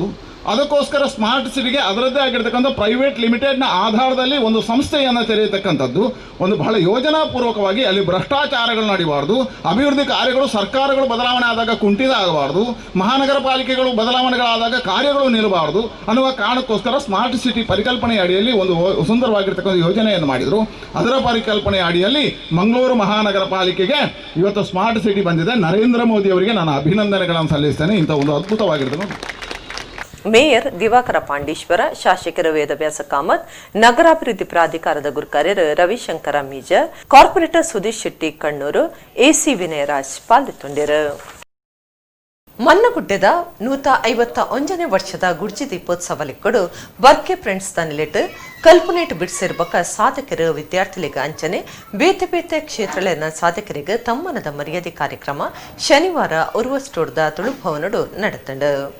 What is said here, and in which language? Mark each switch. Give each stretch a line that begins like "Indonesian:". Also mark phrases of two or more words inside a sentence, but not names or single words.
Kannada: ಅದಕ್ಕೋಸ್ಕರ ಸ್ಮಾರ್ಟ್ ಸಿಟಿಗೆ ಅದರದ್ದೇ ಆಗಿರ್ತಕ್ಕಂಥ ಪ್ರೈವೇಟ್ ಲಿಮಿಟೆಡ್ನ ಆಧಾರದಲ್ಲಿ ಒಂದು ಸಂಸ್ಥೆಯನ್ನು ತೆರೆಯತಕ್ಕಂಥದ್ದು ಒಂದು ಬಹಳ ಯೋಜನಾಪೂರ್ವಕವಾಗಿ ಅಲ್ಲಿ ಭ್ರಷ್ಟಾಚಾರಗಳು ನಡೀಬಾರ್ದು, ಅಭಿವೃದ್ಧಿ ಕಾರ್ಯಗಳು ಸರ್ಕಾರಗಳು ಬದಲಾವಣೆ ಆದಾಗ ಕುಂಠಿತ ಆಗಬಾರ್ದು, ಮಹಾನಗರ ಪಾಲಿಕೆಗಳು ಬದಲಾವಣೆಗಳಾದಾಗ ಕಾರ್ಯಗಳು ನಿಲ್ಲಬಾರ್ದು ಅನ್ನುವ ಕಾರಣಕ್ಕೋಸ್ಕರ ಸ್ಮಾರ್ಟ್ ಸಿಟಿ ಪರಿಕಲ್ಪನೆಯ ಅಡಿಯಲ್ಲಿ ಒಂದು ಸುಂದರವಾಗಿರ್ತಕ್ಕಂಥ ಯೋಜನೆಯನ್ನು ಮಾಡಿದರು. ಅದರ ಪರಿಕಲ್ಪನೆಯ ಅಡಿಯಲ್ಲಿ ಮಂಗಳೂರು ಮಹಾನಗರ ಪಾಲಿಕೆಗೆ ಇವತ್ತು ಸ್ಮಾರ್ಟ್ ಸಿಟಿ ಬಂದಿದೆ. ನರೇಂದ್ರ ಮೋದಿ ಅವರಿಗೆ ನಾನು ಅಭಿನಂದನೆಗಳನ್ನು ಸಲ್ಲಿಸ್ತೇನೆ. ಇಂಥ ಒಂದು ಅದ್ಭುತವಾಗಿರ್ತದೆ.
Tulu: ಮೇಯರ್ ದಿವಾಕರ ಪಾಂಡೀಶ್ವರ, ಶಾಸಕರು ವೇದವ್ಯಾಸ ಕಾಮತ್, ನಗರಾಭಿವೃದ್ಧಿ ಪ್ರಾಧಿಕಾರದ ಗುರುಕಾರ್ಯರು ರವಿಶಂಕರ ಮೀಜ, ಕಾರ್ಪೊರೇಟರ್ ಸುದೀಶ್ ಶೆಟ್ಟಿ ಕಣ್ಣೂರು, ಎಸಿ ವಿನಯರಾಜ್ ಪಾಲ್ಗೊಂಡಿರು. ಮನ್ನಗುಡ್ಡೆದ 151ನೇ ವರ್ಷದ ಗುಡ್ಜಿ ದೀಪೋತ್ಸವಲಿಕ್ಕಡು ಬರ್ಕೆ ಫ್ರೆಂಡ್ಸ್ ತನ್ನಿಲಿಟ್ಟು ಕಲ್ಪನೆಟ್ ಬಿಡಿಸಿರ್ಬಕ ಸಾಧಕರು ವಿದ್ಯಾರ್ಥಿಗಳಿಗೆ ಅಂಚನೆ ಬೇತೆ ಬೇತೆ ಕ್ಷೇತ್ರಗಳನ್ನ ಸಾಧಕರಿಗೆ ತಮ್ಮನದ ಮರ್ಯಾದೆ ಕಾರ್ಯಕ್ರಮ ಶನಿವಾರ ಉರ್ವಸ್ಟೋಡ್ದ ತುಳುಭವನಡು ನಡೆತಂಡು.